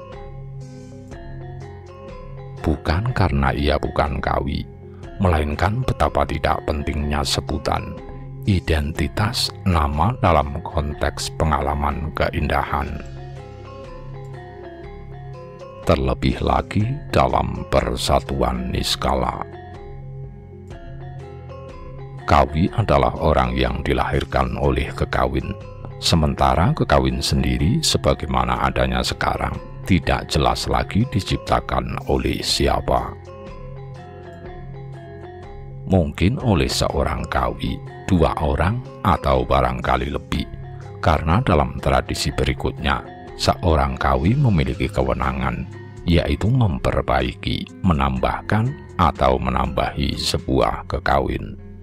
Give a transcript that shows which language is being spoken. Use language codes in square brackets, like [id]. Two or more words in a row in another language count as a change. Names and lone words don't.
[id] Bukan karena ia bukan kawi, melainkan betapa tidak pentingnya sebutan, identitas nama dalam konteks pengalaman keindahan. Terlebih lagi dalam persatuan niskala. Kawi adalah orang yang dilahirkan oleh kekawin, sementara kekawin sendiri sebagaimana adanya sekarang tidak jelas lagi diciptakan oleh siapa. Mungkin oleh seorang kawi, dua orang, atau barangkali lebih, karena dalam tradisi berikutnya, seorang kawi memiliki kewenangan, yaitu memperbaiki, menambahkan, atau menambahi sebuah kekawin.